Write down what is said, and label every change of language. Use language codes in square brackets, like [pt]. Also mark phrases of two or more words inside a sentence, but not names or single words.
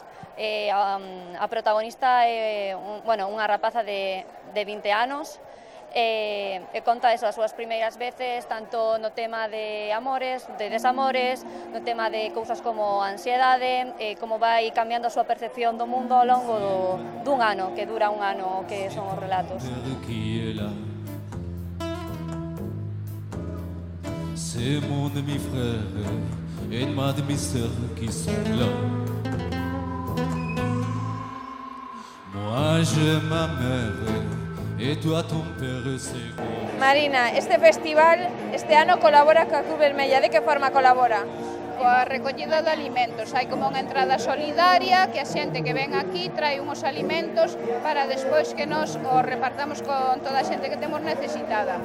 [gl] A protagonista é unha rapaza de 20 anos, e conta eso, as súas primeiras veces, tanto no tema de amores, de desamores, no tema de cousas como ansiedade, como vai cambiando a súa percepción do mundo ao longo dun ano, que dura un ano, que son os relatos. [fr] C'est mon demi-frère et ma demi-sœur qui sont là. Moi j'ai ma mère. [gl] Marina, este festival este ano colabora coa Cruz Vermella. De que forma colabora? Coa recollida de alimentos. Hai como unha entrada solidaria que a xente que ven aquí trae unhos alimentos para despois que nos os repartamos con toda a xente que temos necesitada.